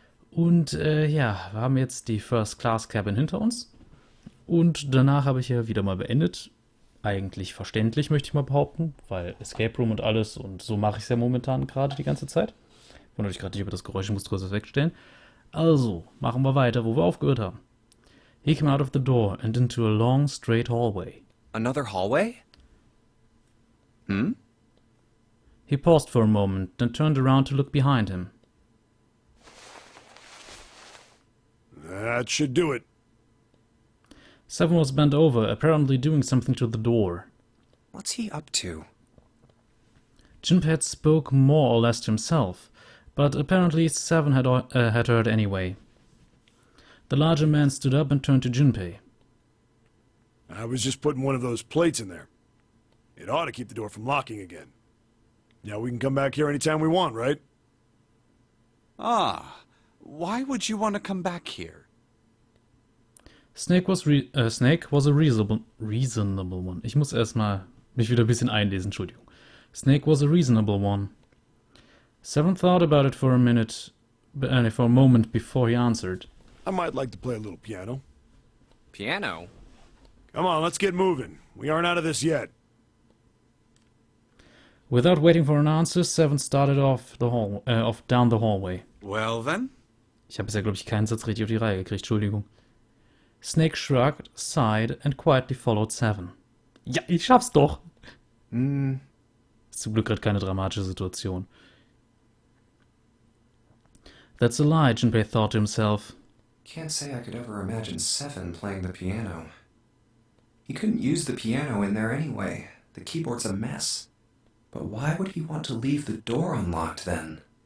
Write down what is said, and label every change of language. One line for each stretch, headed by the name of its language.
German: Und ja, wir haben jetzt die First Class Cabin hinter uns. Und danach habe ich ja wieder mal beendet. Eigentlich verständlich, möchte ich mal behaupten, weil Escape Room und alles, und so mache ich es ja momentan gerade die ganze Zeit. Wundert euch gerade nicht über das Geräusch, ich muss kurz was wegstellen. Also, machen wir weiter, wo wir aufgehört haben.
English: He came out of the door and into a long, straight hallway. Another hallway? He paused for a moment, then turned around to look behind him. That should do it. Seven was bent over, apparently doing something to the door. What's he up to? Junpei had spoke more or less to himself, but apparently Seven had heard anyway. The larger man stood up and turned to Junpei. I was just putting one of those plates in there. It ought to keep the door from locking again. Now we can come back here anytime we want, right? Ah, why would you want to come back here? Snake was a reasonable one.
German: Ich muss erstmal mich wieder ein bisschen einlesen, Entschuldigung.
English: Snake was a reasonable one. Seven thought about it for a moment before he answered. I might like to play a little piano. Piano? Come on, let's get moving. We aren't out of this yet. Without waiting for an answer, Seven started down the hallway. Well then?
German: Ich habe bisher, glaube ich, keinen Satz richtig auf die Reihe gekriegt, Entschuldigung.
English: Snake shrugged, sighed and quietly followed Seven.
German: Ja, ich schaff's doch! Ist zum Glück gerade keine dramatische Situation.
English: That's a lie, Junpei thought to himself. Can't say I could ever imagine Seven playing the piano. He couldn't use the piano in there anyway. The keyboard's a mess. But why would he want to leave the door unlocked then?